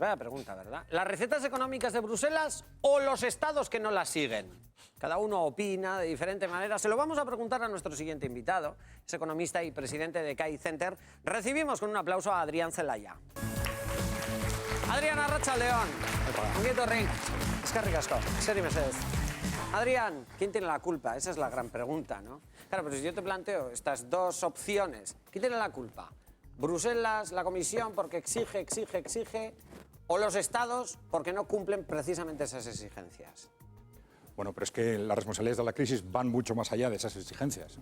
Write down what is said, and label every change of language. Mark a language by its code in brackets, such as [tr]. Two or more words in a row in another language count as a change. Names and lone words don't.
[es] Vaya pregunta, ¿verdad? ¿Las recetas económicas de Bruselas o los estados que no las siguen? Cada uno opina de diferente manera. Se lo vamos a preguntar a nuestro siguiente invitado. Es economista y presidente de CAI Center. Recibimos con un aplauso a Adrián Zelaya. Adrián, [eu] arratsaldeon. Ongi etorri. Eskerrik asko. Seri mesedez. [es] Adrián, ¿quién tiene la culpa? Esa es la gran pregunta, ¿no? Claro, pero si yo te planteo estas dos opciones, ¿quién tiene la culpa? ¿Bruselas, la Comisión, porque exige, o los estados porque no cumplen precisamente esas exigencias? Bueno, pero es que las responsabilidades de la crisis van mucho más allá de esas exigencias.